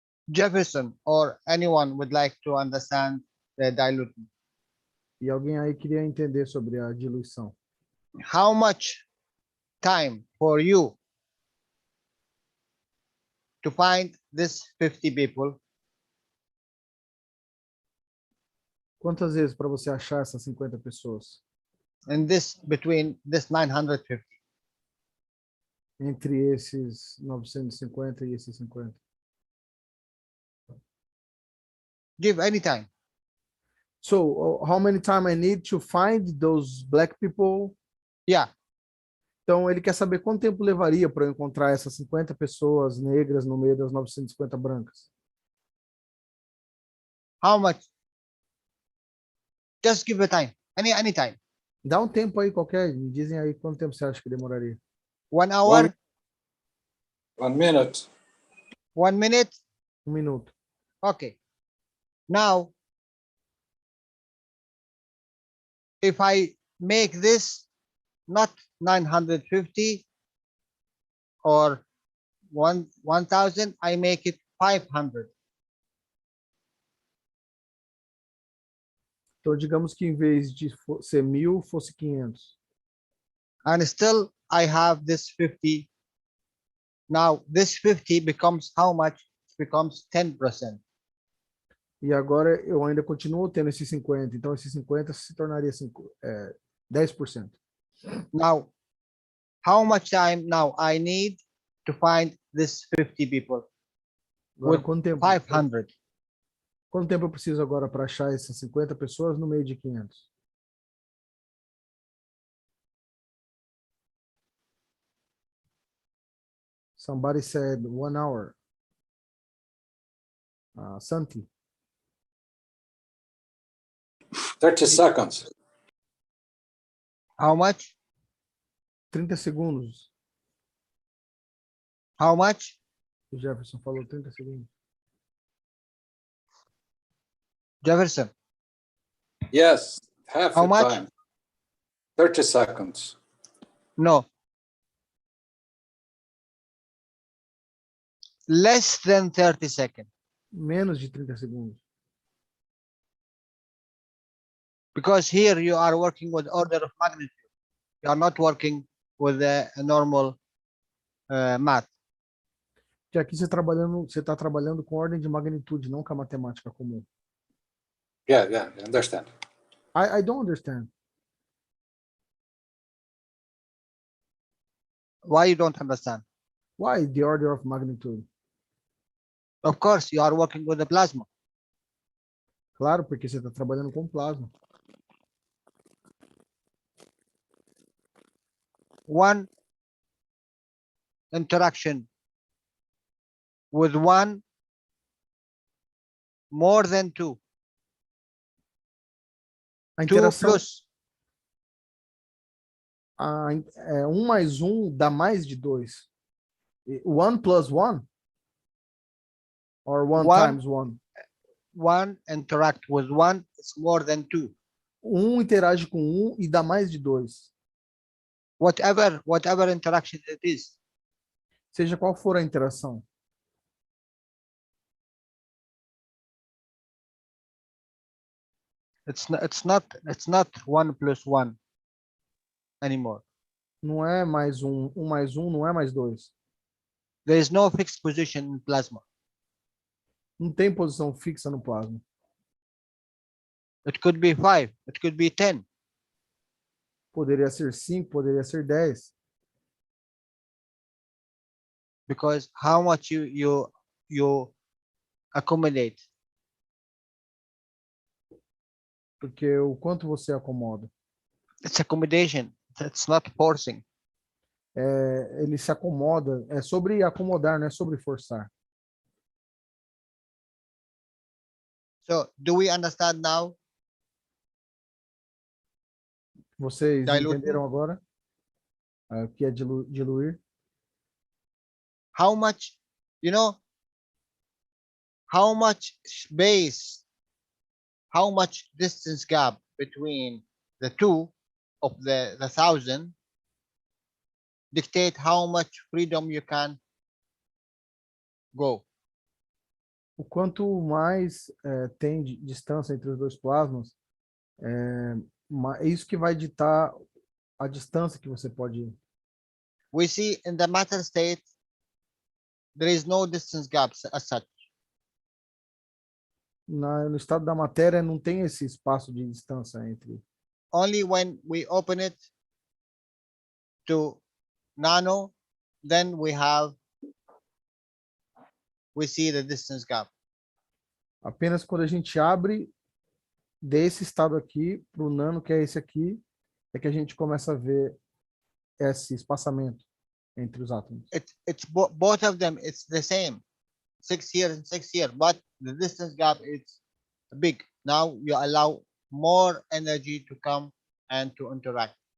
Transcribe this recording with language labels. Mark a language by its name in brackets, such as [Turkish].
[English] Jefferson or anyone would like to understand the diluting. [Portuguese] E alguém aí queria entender sobre a diluição. [English] How much time for you to find this 50 people? [Portuguese] Quantas vezes para você achar essas 50 pessoas? [English] And this between this 950. [Portuguese] Entre esses 950 e esses 50. [English] Give any time. So, how many time I need to find those black people? Yeah. [Portuguese] Então, ele quer saber quanto tempo levaria para eu encontrar essas 50 pessoas negras no meio das 950 brancas. [English] How much? Just give a time. Any time. [Portuguese] Dá um tempo aí qualquer, me dizem aí quanto tempo você acha que demoraria. [English] 1 hour? 1 minute. 1 minute? [Portuguese] 1 minuto. [English] Okay. Now, if I make this not 950 or 1,000, I make it 500. [Portuguese] Então, digamos que em vez de ser 1.000, fosse 500. [English] And still I have this 50. Now, this 50 becomes how much? It becomes 10%. [Portuguese] E agora eu ainda continuo tendo esses 50. Então, esses 50 se tornaria 10%. [English] Now, how much time now I need to find this 50 people? [Portuguese] Agora, [English] With 500. [Portuguese] Quanto tempo eu preciso agora para achar essas 50 pessoas no meio de 500? [English] Somebody said 1 hour. Santi. 30 seconds. How much? [Portuguese] 30 segundos. [English] How much? [Portuguese] O Jefferson falou 30 segundos. [English] Jefferson. Yes, half How the much? time. 30 seconds. No. Less than 30 seconds. [Portuguese] Menos de 30 segundos. [English] Because here you are working with order of magnitude. You are not working with a normal math. [Portuguese] Que aqui você está trabalhando com ordem de magnitude, não com a matemática comum. [English] Yeah, I understand. I don't understand. Why you don't understand? Why the order of magnitude? Of course, you are working with the plasma. [Portuguese] Claro, porque você está trabalhando com plasma. [English] One interaction with one more than two. [Portuguese] A 2 interação, [English] plus. [Portuguese] 1 mais 1 dá mais de 2. [English] 1 plus 1? Or 1 times 1? 1 interact with 1 is more than 2. [Portuguese] 1 interage com 1 e dá mais de 2. [English] Whatever interaction it is. [Portuguese] Seja qual for a interação. [English] It's not 1 plus 1. anymore. [Portuguese] Não é mais um, um mais um não é mais dois. [English] There is no fixed position in plasma. [Portuguese] Não tem posição fixa no plasma. [English] It could be 5, it could be 10. [Portuguese] Poderia ser 5, poderia ser 10. [English] Because how much you accommodate. [Portuguese] Porque o quanto você acomoda. [English] It's accommodation. It's not forcing. [Portuguese] Ele se acomoda. É sobre acomodar, não é sobre forçar. [English] So, do we understand now? [Portuguese] Vocês [English] Diluting. [Portuguese] entenderam agora? O que é diluir? [English] How much, how much space, how much distance gap between the two of the 1,000 dictate how much freedom you can go. [Portuguese] O quanto mais tem de distância entre os dois plasmas, é isso que vai ditar a distância que você pode ir. [English] We see in the matter state, there is no distance gaps as such. [Portuguese] No estado da matéria não tem esse espaço de distância entre. [English] Only when we open it to nano, then we see the distance gap. [Portuguese] Apenas quando a gente abre desse estado aqui para o nano, que é esse aqui, é que a gente começa a ver esse espaçamento entre os átomos. [English] It's both of them, it's the same. 6 here and 6 here, but the distance gap is big. Now you allow more energy to come and to interact.